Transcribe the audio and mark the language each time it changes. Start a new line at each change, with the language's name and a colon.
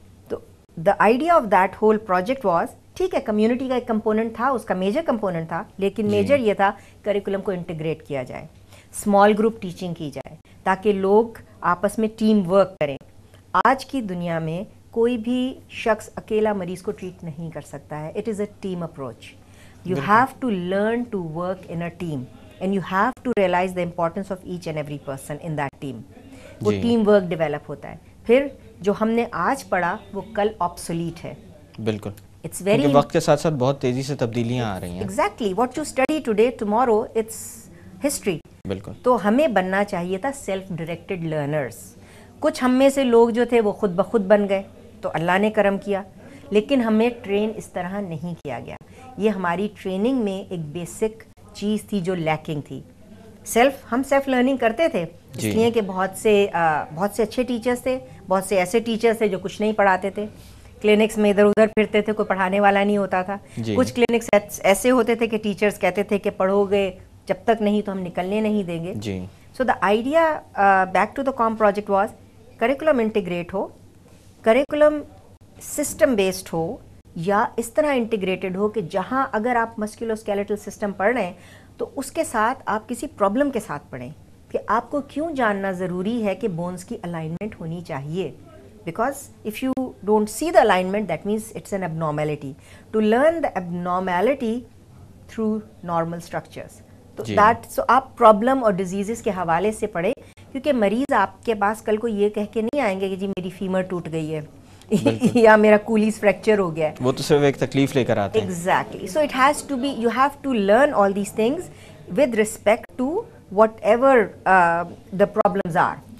Urdu: تو
English: the idea of that whole project was,
Urdu: ٹھیک ہے کمیونٹی کا ایک کمپوننٹ تھا, اس کا میجر کمپوننٹ تھا, لیکن میجر یہ تھا کریکولم کو انٹیگریٹ کیا جائے, اسمال گروپ ٹیچنگ کی جائے تاکہ لوگ آپس میں ٹیم ورک کریں. آج کی دنیا میں کوئی بھی شخص اکیلا مریض کو ٹریٹ نہیں کر سکتا ہے.
English: It is a team approach. You have to learn to work in a team and you have to realize the importance of each and every person in that team.
Urdu: وہ ٹیم ورک ڈیولپ ہوتا ہے. پھر جو ہم نے آج پڑھا وہ کل obsolete ہے. بالکل.
English: It's very
Urdu: کیونکہ وقت کے ساتھ ساتھ بہت تیزی سے تبدیلیاں آ رہی ہیں.
English: Exactly. What you study today, tomorrow it's history.
Urdu: بالکل. تو ہمیں بننا چاہیے تھا سیلف ڈائریکٹڈ لرنرس. کچھ ہم میں سے لوگ جو تھے وہ خود بخود بن گئے تو اللہ نے کرم کیا, لیکن ہمیں ٹرین اس طرح نہیں کیا گیا. یہ ہماری ٹریننگ میں ایک بیسک چیز تھی جو لیکنگ تھی. ہم سیلف لرننگ کرتے تھے اس لیے کہ بہت سے اچھے ٹیچرس تھے, بہت سے ایسے ٹیچرس تھے جو کچھ نہیں پڑھاتے تھے. کلینکس میں ادھر ادھر پھرتے تھے, کوئی پڑھانے والا نہیں ہوتا تھا. کچھ کلینکس ایسے ہوتے تھے کہ ٹیچرس کہتے تھے کہ پڑھو گے جب تک نہیں تو ہم نکلنے نہیں دیں گے.
English: so the idea back to the کام project was
Urdu: curriculum integrate ہو, curriculum system based ہو, یا اس طرح انٹیگریٹڈ ہو کہ جہاں اگر آپ مسکولو اسکیلیٹل سسٹم پڑھ رہے ہیں تو اس کے ساتھ آپ کسی پرابلم کے ساتھ پڑھیں کہ آپ کو کیوں جاننا ضروری ہے کہ بونز کی الائنمنٹ ہونی چاہیے.
English: Because if you don't see the alignment that means it's an abnormality. To learn the abnormality through normal structures.
Urdu: تو دیٹ سو آپ پرابلم اور ڈیزیزز کے حوالے سے پڑھیں, کیونکہ مریض آپ کے پاس کل کو یہ کہہ کے نہیں آئیں گے کہ جی میری فیمر ٹوٹ گئی ہے یا میرا کولیز فریکچر ہو گیا ہے. وہ تو صرف ایک تکلیف لے کر آتے ہیں.
English: Exactly. So it has to be, you have to learn all these things with respect to whatever the problems are.